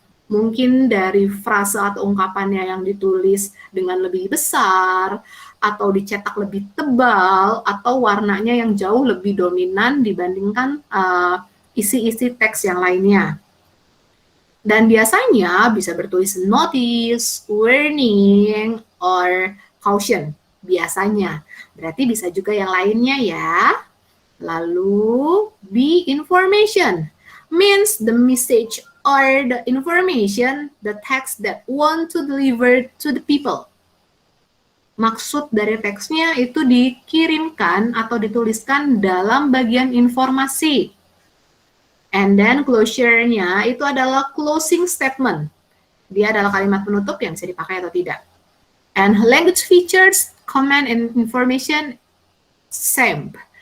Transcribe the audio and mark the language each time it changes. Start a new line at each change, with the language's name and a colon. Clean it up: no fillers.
Indonesian: Mungkin dari frasa atau ungkapannya yang ditulis dengan lebih besar, atau dicetak lebih tebal, atau warnanya yang jauh lebih dominan dibandingkan isi-isi teks yang lainnya. Dan biasanya bisa bertulis
English: notice, warning, or caution.
Indonesian: Biasanya. Berarti bisa juga yang lainnya ya. Lalu, B, information.
English: Means the message or the information, the text that want to deliver to the people.
Indonesian: Maksud dari teksnya itu dikirimkan atau dituliskan dalam bagian informasi.
English: And then closure-nya
Indonesian: itu adalah
English: closing statement.
Indonesian: Dia adalah kalimat penutup yang bisa dipakai atau tidak.
English: And language features, command and information, same.